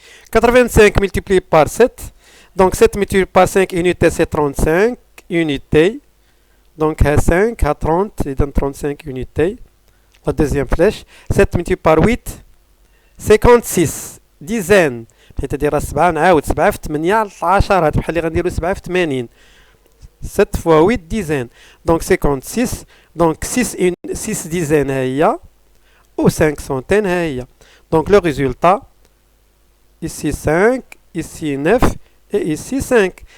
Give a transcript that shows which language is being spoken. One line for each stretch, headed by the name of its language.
French: 85 multiplié par 7. Donc 7 multiplié par 5 unités c'est 35 unités. Donc 5 à 30, il donne 35 unités. La deuxième flèche. 7 multiplié par 8, 56 dizaines. C'est-à-dire
Arabic: 7 نعاود 7 في 8 10 هاد بحال اللي غنديرو 7 في 80.
French: 7 fois 8 dizaines. Donc 56. Donc 6 dizaines هي ou 5 centaines هي. Donc le résultat, ici 5, ici 9 et ici 5.